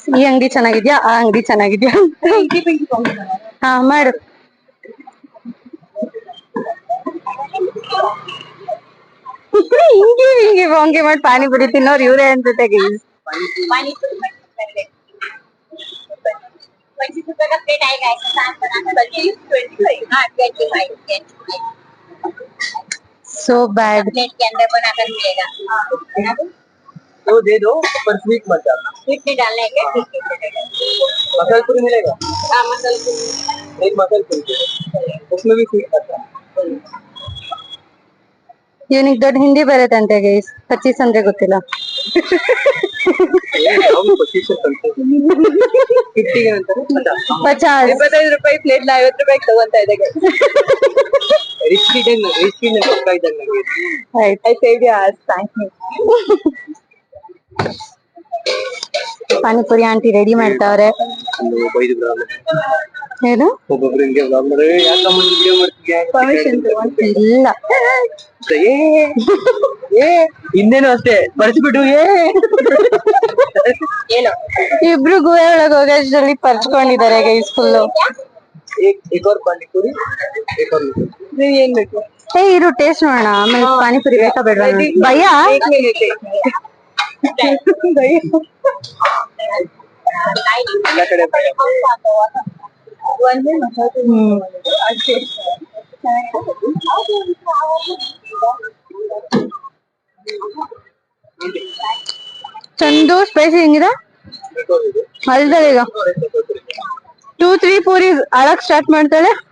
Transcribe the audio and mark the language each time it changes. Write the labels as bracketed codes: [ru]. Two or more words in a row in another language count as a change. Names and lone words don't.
[kn] ಈ ಅಂಗಡಿ ಚೆನ್ನಾಗಿದ್ಯಾ ಆ ಅಂಗಡಿ ಚೆನ್ನಾಗಿದ್ಯಾ ಹಾ ಮಾಡು. ಹಿಂಗೆ ಬಾಂಗೆ ಮಾಡಿ ಪಾನಿಪುರಿ ತಿನ್ನೋರು ಇವ್ರೆ ಅನ್ಸುತ್ತೆ ಗೈಸ್. [hi] 20 रुपए का प्लेट आएगा ऐसा साथ बनाना बल्कि 25 हाँ 25 [en] so bad. [hi] प्लेट के अंदर बनाकर मिलेगा तो दे दो पर स्वीट मत डालना. स्वीट नहीं डालना है क्या ठीक है मसाला पूरी मिलेगा. हाँ मसाला पूरी एक मसाला पूरी उसमें भी स्वीट आता है. [kn] ಇವನಿಗೆ ದೊಡ್ಡ ಹಿಂದಿ ಬರತ್ತಂತೆ ಗೈಸ್. 25 ಅಂದ್ರೆ ಗೊತ್ತಿಲ್ಲ. 25 ರೂಪಾಯಿ ಪ್ಲೇಟ್ 50 ರೂಪಾಯಿ ತಗೊಂತಾ ಇದೆ ರಿಚ್ ಇದ್ದಂಗೆ [en] I saved your ass thank you. [kn] ಪಾನಿಪುರಿ ಆಂಟಿ ರೆಡಿ ಮಾಡ್ತಾವ್ರೆ. ಏನು ಒಬ್ಬೊಬ್ರು ಹಿಂಗೆ ವಿಡಿಯೋ ಮಾಡ್ತಿದ್ಯಾ ಪರ್ಮಿಷನ್ ಇಲ್ಲ ಇನ್ನೇನು ಅಷ್ಟೇ ಬರ್ಸ್ಬಿಟ್ಟು ಏನು ಇಬ್ರು ಗುಹೆ ಒಳಗೆ ಹೋಗೋಷ್ಟ್ರಲ್ಲಿ ಪರ್ಚ್ಕೊಂಡಿದ್ದಾರೆ [en] guys full. [hi] एक और पानीपुरी एक और [kn] ನೀವು ಏನ್ ಬೇಕು ಏ ಇರು ಟೇಸ್ಟ್ ನೋಡೋಣ ಆಮೇಲೆ ಪಾನಿಪುರಿ ಬೇಕಾ ಬೇಡ ಭಯ. ಎಲ್ಲ ಕಡೆ ಒಂದೇ ಮಸಾಲೆ ಅಷ್ಟೇ ಚಂದು ಸ್ಪೈಸಿ ಹೆಂಗಿದೆ ಅಲ್ದಲ್ಲ ಈಗ 2-3 ಪೂರಿ ಅಳಕ್ ಸ್ಟಾರ್ಟ್ ಮಾಡ್ತಾಳೆ.